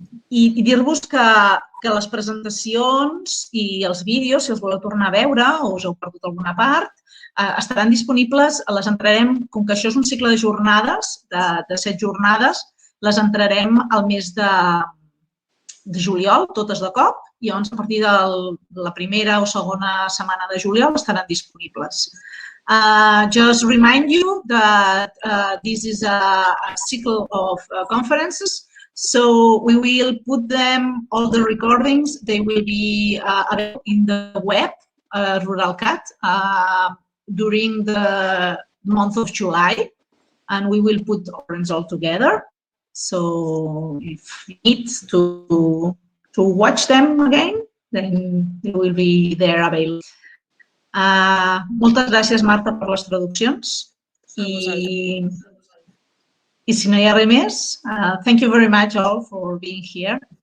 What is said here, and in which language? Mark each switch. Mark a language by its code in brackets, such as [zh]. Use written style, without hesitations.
[ca] I dir-vos que les presentacions i els vídeos, si els voleu tornar a veure o us heu perdut alguna part, estaran disponibles, les entrarem, com que això és un cicle de jornades, de 7 jornades, les entrarem al mes de juliol, totes de cop, i llavors a partir de la primera o segona setmana de juliol estaran disponibles. [en] Just remind you that this is a cycle of conferences, so we will put them, all the recordings, they will be available in the web, RuralCat, during the month of July, and we will put orange all together. So if you need to watch them again, then they will be there available. [ca] Moltes gràcies, Marta, per les traduccions. I si no hi ha res més, [en] thank you very much all for being here.